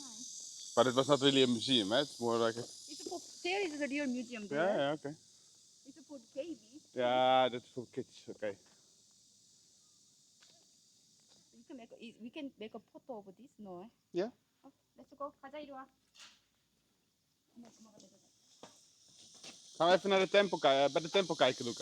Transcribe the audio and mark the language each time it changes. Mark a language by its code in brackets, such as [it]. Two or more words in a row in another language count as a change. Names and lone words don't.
[en] But it was not really a museum, eh? It's more like a... It's for there is the real museum there. Yeah, okay. It's for baby. Yeah, that's for kids, okay. We can make a photo of this, no? Yeah? Let's go. [ko] 가자 이리 와. [nl] Gaan we even naar de tempel kijken, bij de tempel kijken, Luca.